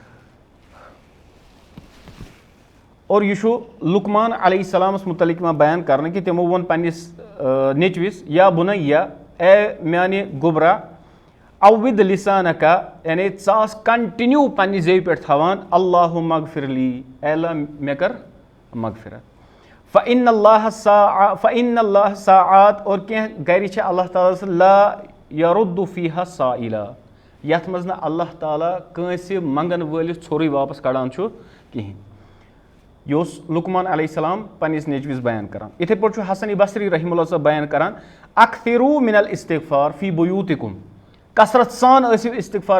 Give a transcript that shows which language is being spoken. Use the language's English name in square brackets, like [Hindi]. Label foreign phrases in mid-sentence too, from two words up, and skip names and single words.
[Kashmiri] اور یہِ چھُ لُقمان علیہ السلامس مُتعلق یِوان بیان کرنہٕ کہِ تِمو ووٚن پننِس نیٚچوِس [Arabic] یا بُنَیا [Kashmiri] اے میانہِ گوٚبرا [Arabic] اوِد لِسانکا [Kashmiri] یعنی ژٕ آس کنٹِنیوٗ پننہِ زیٚوِ پٮ۪ٹھ تھاوان [Arabic] اللہُ مغفرلی [Kashmiri] اے اللہ مےٚ کر مغفرت [Arabic] فإن اللہ ساعات [Kashmiri] اور کینٛہہ گرِ چھِ اللہ تعالیٰ سٕنٛز [Arabic] لا یرُد فیہا سائلا [Kashmiri] یتھ منٛز نہٕ اللہ تعالیٰ کٲنٛسہِ منٛگن وٲلِس ژھوٚرُے واپس کڑان چھُ کِہینۍ یہِ اوس لُقمان علیہ السلام پننِس نیٚچوِس بیان کران یِتھٕے پٲٹھۍ چھُ حسن بصری رحمہ اللہ صٲب بیان کران [Arabic] اکثروا من الاستغفار فی بیوٗتِکُم [Kashmiri] کثرت سان ٲسِو اِستِغفار